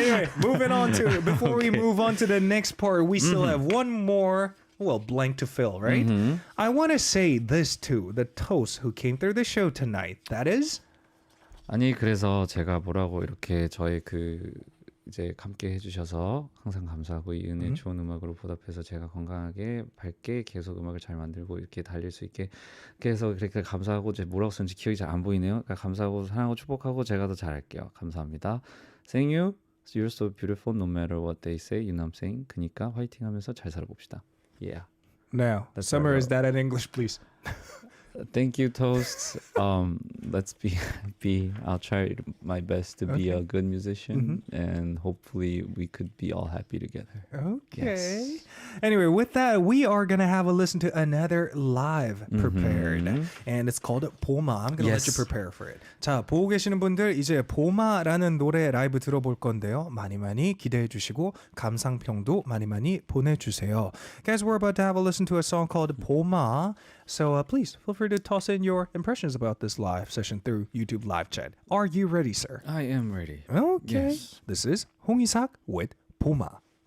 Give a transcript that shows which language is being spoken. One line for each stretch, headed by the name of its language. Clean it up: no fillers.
English: Anyway, moving on to before we move on to the next part, we still have one more. Well, blank to fill, right? I want to say this to the toast who came through the show tonight. That is.
Korean: 아니 그래서 제가 뭐라고 이렇게 저의 이제 함께 해주셔서 항상 감사하고 이 은혜 좋은 음악으로 보답해서 제가 건강하게 밝게 계속 음악을 잘 만들고 이렇게 달릴 수 있게 해서 그렇게 감사하고 제 뭐라고 썼는지 기억이 잘 안 보이네요. 그러니까 감사하고 사랑하고 축복하고 제가 더 잘할게요. 감사합니다.
English: Thank you. You're so beautiful no matter what they say. You know what I'm saying?
Korean: 그니까 화이팅하면서 잘 살아봅시다.
English: Yeah. Now, summarize that in English, please. Thank you, Toast. Let's be. I'll try my best to be a good musician, and hopefully we could be all happy together. Okay. Yes. Anyway, with that, we are gonna have a listen to another live prepared, and it's called 보마. I'm gonna let you Yes. prepare for it.
Korean: 자, 보고 계시는 분들 이제 보마라는 노래 라이브 들어볼 건데요. 많이 기대해 주시고 감상평도 많이 보내주세요.
English: Guys, we're about to have a listen to a song called 보마. So please feel free to toss in your impressions about this live session through YouTube live chat. Are you ready, sir? I am ready. Okay. Yes. This is 홍이삭 with 보마.